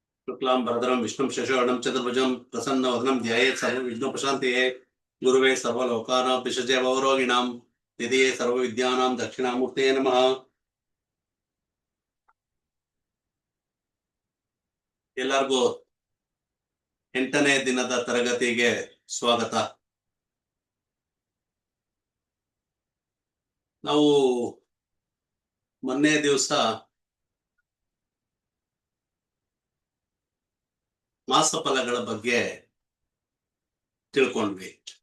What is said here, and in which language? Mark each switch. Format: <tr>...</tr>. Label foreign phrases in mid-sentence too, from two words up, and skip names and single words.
<sa>शुक्लां भरधरं विष्णुं शशिवर्णं चतुर्भुजं प्रसन्नवदनं ध्यायेत् सर्वविघ्नोपशान्तये गुरुवे सर्वलोकानां विषजे भवरोगिणां निधये सर्वविद्यानां दक्षिणामूर्तये नमः।</sa> <kn>ಎಲ್ಲರಿಗೂ 8ನೇ ದಿನದ ತರಗತಿಗೆ ಸ್ವಾಗತ. ನಾವು ಮೊನ್ನೆ ದಿವಸ ಮಾಸಫಲಗಳ ಬಗ್ಗೆ ತಿಳ್ಕೊಂಡ್ವಿ.</kn>